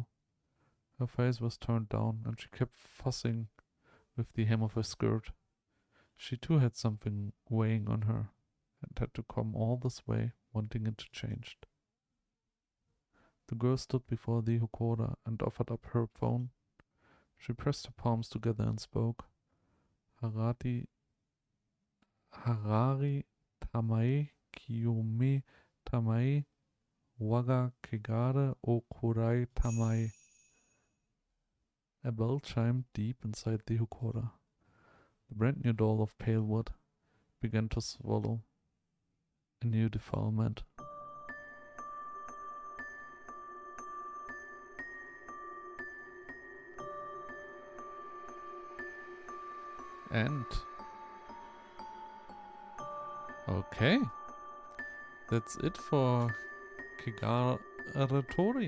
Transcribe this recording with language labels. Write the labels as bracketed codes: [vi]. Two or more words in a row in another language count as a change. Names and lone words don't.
[en] Her face was turned down and she kept fussing with the hem of her skirt. She too had something weighing on her and had to come all this way wanting it changed. The girl stood before the Hokora and offered up her phone. She pressed her palms together and spoke. [ja] 祓い給え 清め給え 我が 穢れ を 喰らい給え. [en] A bell chimed deep inside the Hokora. The brand new doll of pale wood began to swallow a new defilement. And okay, that's it for KEGARETORI.